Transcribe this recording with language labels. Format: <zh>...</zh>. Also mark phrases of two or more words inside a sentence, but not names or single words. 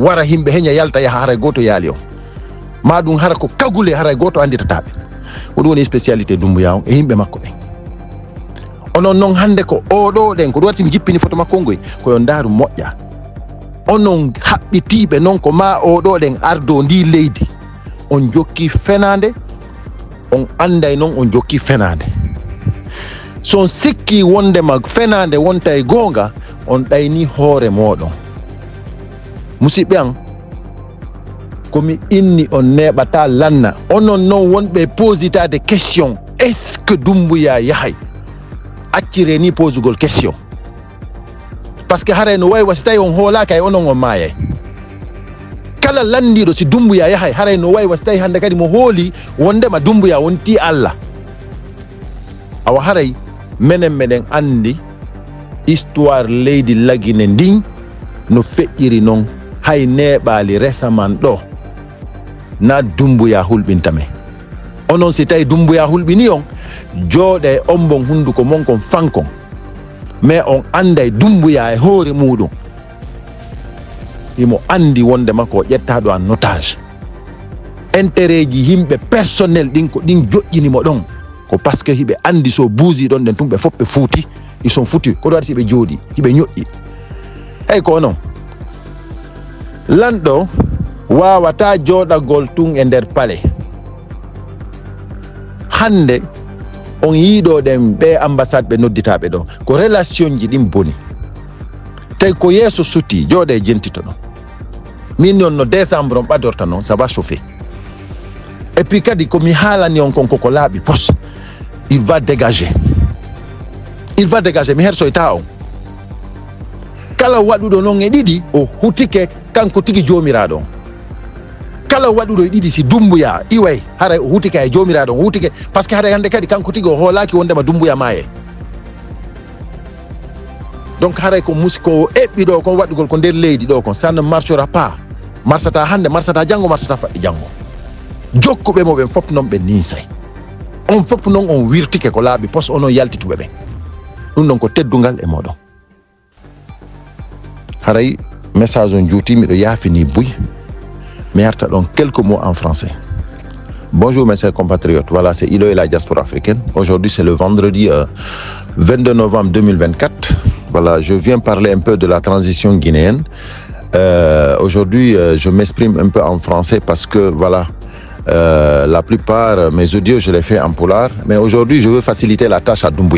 <ff>wara himɓe heña yalta yaha haray goto yaali on ma ɗum hara ko kagule haray goto anditataɓe ko ɗum woni spécialité Doumbouya on e yimɓe makko ɓen onon noon hande ko oɗo ɗen ko ɗum waɗi mi jippini photo makko ngoy koyo ndaaru moƴƴa onon haɓɓitiɓe noon ko ma oɗo ɗen ardo ndi leydi on jokki fenade on anday noon on jokki fenade son sikki wondema fenade wonta e goonga on ɗayni hoore moɗon musidɓe an komi inni on neɓata lanna onon noon wonɓe positade</ff> <fr>question est ce que</fr> <ff>Doumbouya yahay accire ni posugol</ff> <fr>question parce que</fr> <ff>hare no way wasitay on hola kay onon on maye kala landido si Dumbuya yahay hare no way wasitay hande kadi mo holi wonde ma Dumbuya wonti Allah awa haray menen andi histoire leydi Laguine ndin no feƴƴiri non hay neɓali récemment ɗo na Dumbuya hulɓintame onon si tawi Dumbuya hulɓini on jooɗe ombon hunduko mon kon fankon mais on anday Dumbuya e hoore muɗum imo andi wonde makko o ƴettaɗo</ff> <fr>en otage</fr> <ff>intérêt ji yimɓe personnel ɗin ko ɗin joƴƴinimo ɗon ko</ff> <fr>parce que</fr> <ff>hiɓe andi so buusi ɗon ɗen tum ɓe fof ɓe fuuti</ff> <fr>ils sont foutus</fr> <ff>ko ɗo waɗi siɓe jooɗi hiɓe ñoƴƴi eyyi ko onon lanɗo wawata jooɗagol tun e nder palais hande on yiiɗo ɗen ɓe ambassade ɓe nodditaɓe ɗo ko relation ji ɗin boni tawi ko yeeso suti jooɗe jentito ɗon min on no décembre on ɓadorta noon</ff> <fr>ça va chauffer et puis</fr> <ff>kadi komi haalani on kon koko laaɓi pos</ff> <fr>il va dégager</fr> <ff>mi hersoyta on kala waɗuɗo noon e ɗiɗi o hutike kanko tigi jomiraɗo on kala waɗuɗo e ɗiɗi si Dumbuya iway haray o hutike e jomiraɗo on hutike</ff> <fr>par ce que</fr> <ff>haray hande kadi kanko tigi o hoolaki wondema Dumbuya maaye donc haray ko musiko eɓɓi ɗo kon waɗugol ko nder leydi ɗo kon</ff> <fr>ça ne marchera pas</fr> <ff>marsata hande marsata janggo marsata faɗɗi janggo jokkuɓe mo ɓen fof noon ɓe ninsay on fof noon on wirtike ko laaɓi pos onon yaltituɓe ɓen ɗum ɗon ko teddungal e moɗon haray message on juuti miɗo yaafini buy mi yarta ɗon</ff> <fr>quelques mots en français. Bonjour mes chers compatriotes, voilà c'est Ilo et la diaspora africaine. Aujourd'hui c'est le vendredi 22 novembre 2024. Voilà, je viens parler un peu de la transition guinéenne. Aujourd'hui je m'exprime un peu en français parce que voilà, la plupart mes audios je les fais en pulaar, mais aujourd'hui je veux faciliter la tâche à Dumbuya.</fr>